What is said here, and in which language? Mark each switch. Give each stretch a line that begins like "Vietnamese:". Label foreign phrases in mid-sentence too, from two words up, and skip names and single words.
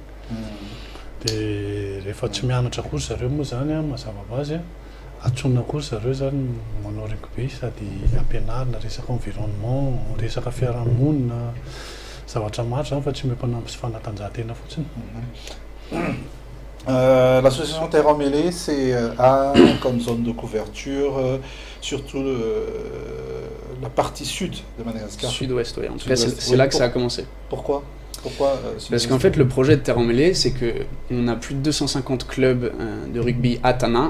Malagasy: Dia rehefa tsy mianatra kory zareo moa zany mazava ho azy atsoina kory zareo zany manao rugby sady ampianarina resaka environnement, resaka fiarahamonina, zavatra maro zany fa tsy mempanampy sy fanatanjahantena fotsiny.
French: L'association Terre emmêlée, a comme zone de couverture surtout la partie sud de Madagascar. Sud-ouest, oui. En tout cas, c'est là que ça a commencé. Pourquoi Parce qu'en fait, le projet de Terre emmêlée, c'est qu'on a plus de 250 clubs de rugby à Tana.